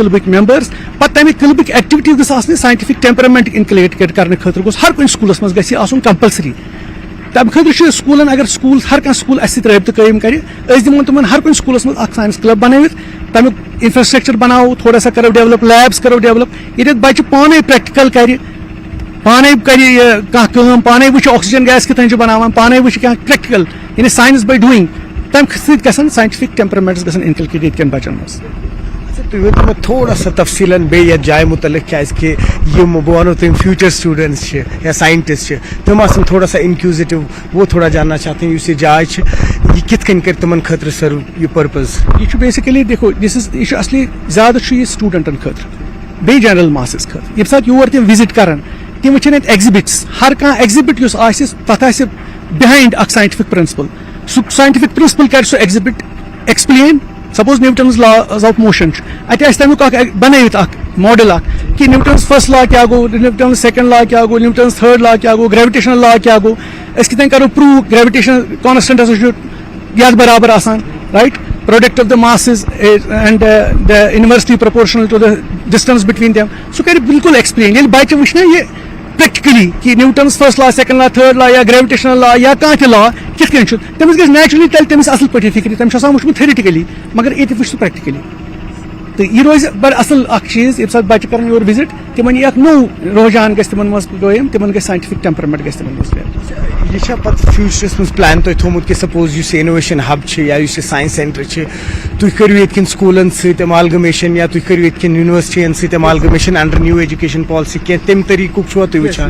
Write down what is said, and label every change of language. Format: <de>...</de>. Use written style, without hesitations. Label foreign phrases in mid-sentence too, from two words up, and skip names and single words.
<ks>کلبٕکۍ ممبٲرٕس پتہٕ تمہِ کلبٕکۍ ایکٹیوٹیٖز گٔژھ آسنہِ</ks> <en>scientific temperament inculcate</en> <ks>کرنہٕ خٲطرٕ گوٚژھ ہر کُنہِ سکوٗلس منٛز گژھِ یہِ آسُن کمپلسری تمہِ خٲطرٕ چھُ سکوٗلن اگر سکوٗل ہر کانٛہہ سکوٗل اَسہِ سۭتۍ رٲبطہٕ قٲیِم کرِ أسۍ دِمو تِمن ہر کُنہِ سکوٗلس منٛز اکھ</ks> <en>science club</en> <ks>بنٲوِتھ تمیُک انفراسٹرکچر بناوو</ks> <ur>تھوڑا سا</ur> <ks>کرو ڈیولپ لیبس کرو ڈیولپ ییٚتٮ۪تھ بچہِ پانے پریکٹِکل کرِ پانے کرِ کانٛہہ کٲم پانے وٕچھِ آکسیجن گیس کِتھ کٔنۍ چھِ بناوان پانے وٕچھِ کانٛہہ پریکٹِکل یعنی</ks> <en>science by doing</en> <ks>تمہِ سۭتۍ گژھن</ks> <en>scientific temperaments</en> <ks>گژھن انکلکیٹ ییٚتہِ کٮ۪ن بچن منٛز. تُہۍ ؤنۍتو مےٚ</ks> <ur>تھوڑا سا</ur> <ks>تفصیٖلن بیٚیہِ یتھ جایہِ مُتعلق کیازکہِ یِم بہٕ وَنو تِم</ks> <en>future students</en> <ks>چھِ یا ساینٹسٹ چھِ تِم آسن تھوڑا سا انکیوٗزِٹِو</ks> <ur>وہ تھوڑا جاننا چاہتے ہیں</ur> <ks>یُس یہِ جاے چھِ یہِ کِتھ کٔنۍ کَرِ تِمن خٲطرٕ سٔرو یہِ پٔرپز. یہِ چھُ بیسِکلی دیکھو یہِ چھُ اصلی زیادٕ چھُ یہِ سٹوٗڈنٹن خٲطرٕ بیٚیہِ</ks> <en>general masses</en> <ks>خٲطرٕ ییٚمہِ ساتہٕ یور تِم وِزٹ کرن تِم وٕچھن اَتہِ ایگزِبِٹس ہر کانٛہہ ایگزِبِٹ یُس آسہِ تتھ آسہِ بِہایِنڈ اکھ</ks> <en>scientific principle</en> <ks>سُہ</ks> <en>scientific principle</en> <ks>کرِ سُہ ایگزِبِٹ ایکسپلین سپوز</ks> <en>Newton's laws of motion</en> <ks>چھُ اَتہِ آسہِ تمیُک اکھ بنٲوِتھ اکھ ماڈل اکھ کہِ</ks> <en>Newton's first law</en> <ks>کیاہ گوٚو</ks> <en>Newton's second law</en> <ks>کیاہ گوٚو</ks> <en>Newton's third law</en> <ks>کیاہ گوٚو</ks> <en>gravitational law</en> <ks>کیاہ گوٚو أسۍ کِتھ کٔنۍ کرو پروٗو</ks> <en>gravitation constant</en> <ks>ہسا چھُ یتھ برابر آسان</ks> <en>right product of the masses and the inversely proportional to the distance between them</en> <ks>سُہ کرِ بالکل ایکسپلین ییٚلہِ بچہِ وٕچھِ نا یہِ پریکٹِکلی کہِ</ks> <en>Newton's first law second law third law</en> <ks>یا</ks> <en>gravitational law</en> <ks>یا کانٛہہ تہِ لا کِتھ کٔنۍ چھُ تٔمِس گژھِ نیچرلی تیٚلہِ تٔمِس اصل پٲٹھۍ فِکرِ تٔمِس چھُ آسان وٕچھمُت تھیرِٹِکلی مگر ییٚتہِ وٕچھ سُہ پریکٹِکلی تہٕ یہِ روزِ بڑٕ اصل اکھ چیٖز ییٚمہِ ساتہٕ بچہِ کرن یور وِزٹ تِمن یی اکھ نوٚو رُحجان گژھِ تِمن منٛز قٲیِم تِمن گژھِ</ks> <en>scientific temperament</en> <ks>گژھِ تِمن منٛز یہِ چھا پتہٕ فیوٗچرس منٛز پلان تۄہہِ تھوٚومُت کہِ سپوز یُس یہِ</ks> <en>innovation hub</en> <ks>چھِ یا یُس یہِ</ks> <en>science center</en> <ks>چھِ تُہۍ کٔرِو ییٚتہِ کٮ۪ن سکوٗلن سۭتۍ ایمالگمیشن یا تُہۍ کٔرِو ییٚتہِ کٮ۪ن یونیورسٹین سۭتۍ ایمالگمیشن</ks> <en>under new education policy</en> <ks>کینٛہہ تمہِ طریٖقُک چھُوا تُہۍ وٕچھان.</ks>